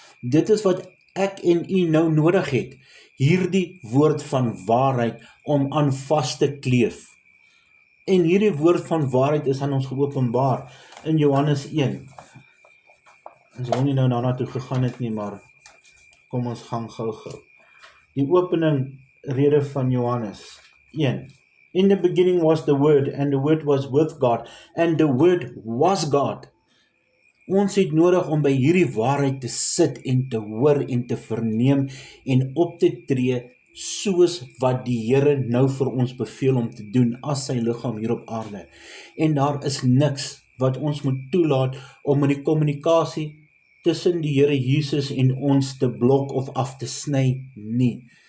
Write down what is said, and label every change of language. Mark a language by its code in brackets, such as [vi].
[af] Dit is wat ek en u nou nodig het, hierdie woord van waarheid om aan vas te kleef. En hierdie woord van waarheid is aan ons geopenbaar in Johannes 1. Ons wil nie nou daarna toe gegaan het nie, maar kom ons gaan gou-gou. Die opening rede van Johannes 1. [en] In the beginning was the Word, and the Word was with God, and the Word was God. [af] Ons het nodig om by hierdie waarheid te sit en te hoor en te verneem en op te tree soos wat die Here nou vir ons beveel om te doen as sy liggaam hier op aarde. En daar is niks wat ons moet toelaat om in die kommunikasie tussen die Here Jesus en ons te blok of af te sny nie.